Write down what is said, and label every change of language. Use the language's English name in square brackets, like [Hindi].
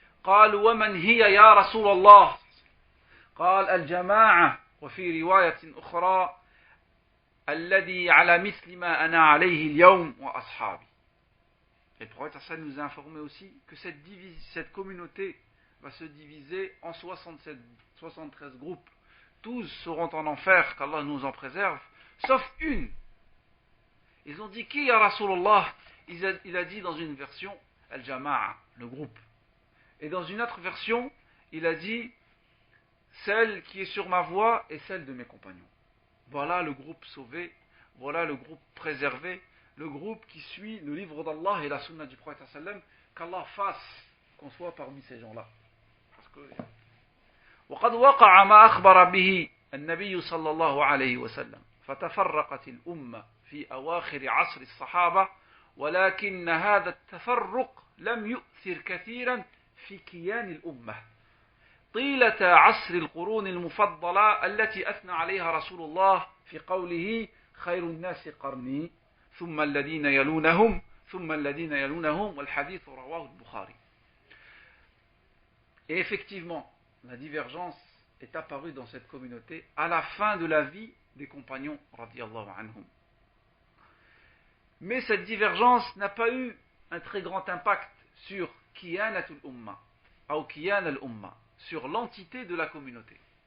[Arabic] قالوا ومن هي يا رسول الله؟ قال الجماعة وفي رواية أخرى الذي على مثل ما أنا عليه اليوم وأصحابي. [French] Et le prophète Hassan nous a informé aussi que cette communauté va se diviser en 73 groupes, tous seront en enfer, qu'Allah nous en préserve, sauf une. Ils ont dit qui, ya Rasulullah? Il a dit dans une version Al-Jama'a, le groupe. Et dans une autre version, il a dit celle qui est sur ma voie et celle de mes compagnons. Voilà le groupe sauvé, voilà le groupe préservé, le groupe qui suit le livre d'Allah et la sunna du prophète sallam, qu'Allah fasse qu'on soit parmi ces gens-là. Parce que [Arabic] وقد وقع ما أخبر به النبي صلى الله عليه وسلم فتفرقت الأمة في أواخر عصر الصحابة ولكن هذا التفرق لم يؤثر كثيرا في كيان الأمة طيلة عصر القرون المفضلة التي أثنى عليها رسول الله في قوله خير الناس قرني ثم الذين يلونهم ثم الذين يلونهم والحديث رواه البخاري. [French] Et effectivement, la divergence est apparue dans cette communauté à la fin de la vie des compagnons radiyallahu anhum. Mais cette divergence n'a pas eu un très grand impact sur Kiyanatul Umma, ou Kiyan al-Umma, sur l'entité de la communauté.